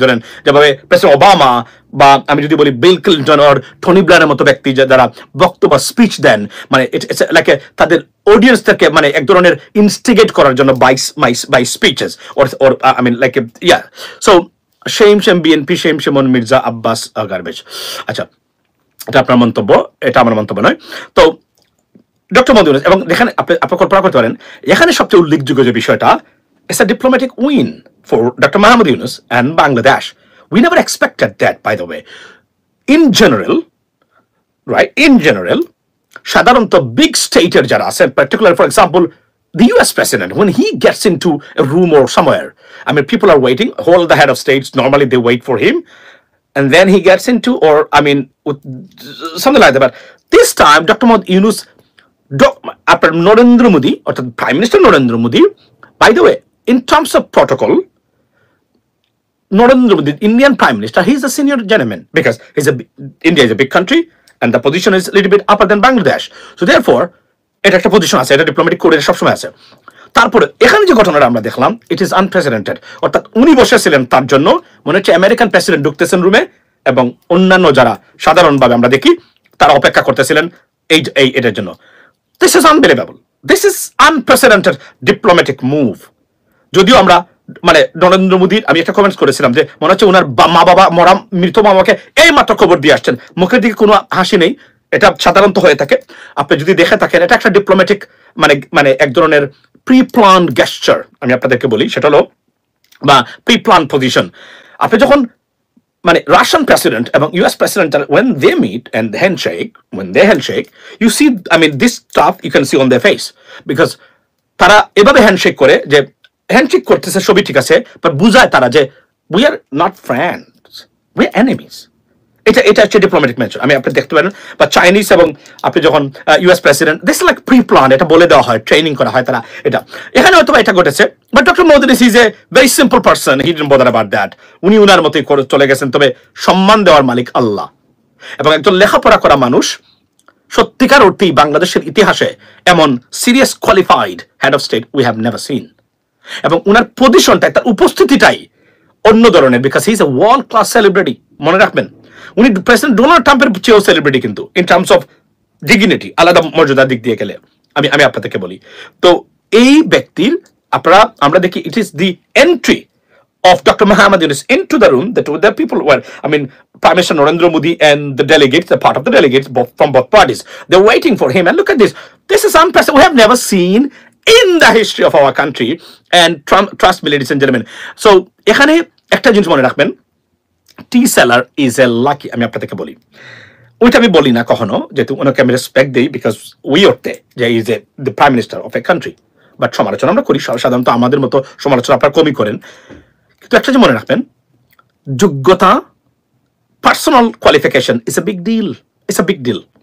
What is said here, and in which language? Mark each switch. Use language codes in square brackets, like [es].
[bn] ধরেন যেভাবে president Obama বা আমি যদি বলি বিল ক্লিন্টন আর টনি ব্লেয়ারের মতো ব্যক্তি যারা বক্তব্য স্পিচ দেন, মানে লাইক তাদের অডিয়েন্সদেরকে মানে এক ধরনের ইনস্টিগেট করার জন্য [en] by speeches or I mean like yeah, so shame [bn] BNP, [en] shame on [bn] Mirza Abbas garbage. আচ্ছা, এটা আপনার মন্তব্য, এটা আমার মন্তব্য নয়। তো ডক্টর মোহাম্মদ ইউনূস, এবং এখানে আপনি কল্পনা করতে পারেন এখানে সবচেয়ে উল্লেখযোগ্য যে বিষয়টা, [en] It's a diplomatic win for doctor Mohammad Yunus and Bangladesh. We never expected that, by the way. in general, right, in general, [bn] সাধারণত [en] big state-এর [bn] যারা আছেন, [en] particularly for example the US president, when he gets into a room or somewhere, I mean people are waiting, all the head of states normally they wait for him, and then he gets into, or I mean something like that. But this time Dr. Mohammad Yunus, after Narendra Modi, or the Prime Minister Narendra Modi, by the way, in terms of protocol, Narendra Modi, Indian Prime Minister, he's a senior gentleman because India is a big country and the position is a little bit upper than Bangladesh. So therefore, [bn] এটা একটা position আছে, এটা diplomatic কোডে সবসময় আছে। তারপরে এখানে যে ঘটনাটা আমরা দেখলাম, [en] it is unprecedented, [bn] অর্থাৎ উনি বসেছিলেন, তার জন্য মনে হচ্ছে আমেরিকান প্রেসিডেন্ট ঢুকতেছেন রুমে এবং অন্যান্য যারা সাধারণভাবে আমরা দেখি তারা অপেক্ষা করতেছিলেন এটার জন্য। [en] This is unbelievable, this is unprecedented diplomatic move. [bn] যদিও আমরা মানে নরেন্দ্র মোদীর, আমি একটা কমেন্টস করেছিলাম যে মনে হচ্ছে ওনার মা বাবা মরা মৃত মামাকে এই মাত্র খবর দিয়ে আসছেন, মুখের দিকে কোনো হাসি নেই। এটা সাধারণত হয়ে থাকে, আপনি যদি দেখে থাকেন এটা একটা ডিপ্লোম্যাটিক মানে এক ধরনের প্রি প্ল্যান্ড গেস্টার, আমি আপনাদেরকে বলি সেটা হলো, বা প্রি প্ল্যান্ড পজিশন। আপনি যখন মানে রাশিয়ান প্রেসিডেন্ট এবং US president [en] when they meet and when they handshake, you see, I mean this stuff you can see on their face, because [bn] তারা এভাবে হ্যান্ডশেক করে, যে হ্যান্ডশেক করতেছে সবই ঠিক আছে, বাট বুঝায় তারা যে [en] we are not friends, we are enemies। [bn] এটা হচ্ছে ডিপ্লোম্যাটিক মেজার, আমি আপনি দেখতে পারেন। বা চাইনিজ এবং আপনি যখন US president, [en] this is like pre plan, [bn] এটা বলে দেওয়া হয়, ট্রেনিং করা হয় তারা। এটা এখানে হয়তো এটা ঘটেছে, [en] But doctor Modi is a very simple person, he didn't bother about that. [bn] উনি উনার মতোই করে চলে গেছেন। তবে সম্মান দেওয়ার মালিক আল্লাহ, এবং একজন লেখাপড়া করা মানুষ, সত্যিকার অর্থেই বাংলাদেশের ইতিহাসে এমন serious qualified head of state [en] We have never seen. [bn] এবং উনার পজিশনটাই, তার উপস্থিতিটাই অন্য ধরনের, [en] Because he is a world class celebrity. [bn] মনে রাখবেন, উনি প্রেসিডেন্ট ডোনাল্ড ট্রাম্পের চেয়েও সেলিব্রিটি, কিন্তু [en] in terms of dignity, [bn] আলাদা মর্যাদার দিক দিয়ে গেলে আমি আপনাদেরকে বলি। তো এই ব্যক্তির আমরা দেখি, [en] It is the entry of Dr. Mohammad Yunus into the room that the people were, I mean, Prime Minister Narendra Modi and the delegates, the part of the delegates from both parties, they're waiting for him. And look at this. This is unprecedented. We have never seen in the history of our country. And trust me, ladies and gentlemen. [bn] So, এখানে একটা জিনিস মনে রাখবেন, [en] Tea seller is a lucky. [bn] আমি আপনাদেরকে বলি, ওইটা আমি বলি না কখনো, যেহেতু ওনাকে আমি রেসপেক্ট দিই, [en] Because we ought to যে is a the prime minister of a country. [bn] But সমালোচনা আমরা করি, সাধারণত আমাদের মতো সমালোচনা আপনারা কমই করেন। কিন্তু একটা যে মনে রাখবেন, যোগ্যতা, [en] personal qualification is a big deal, [bn] it's a big deal.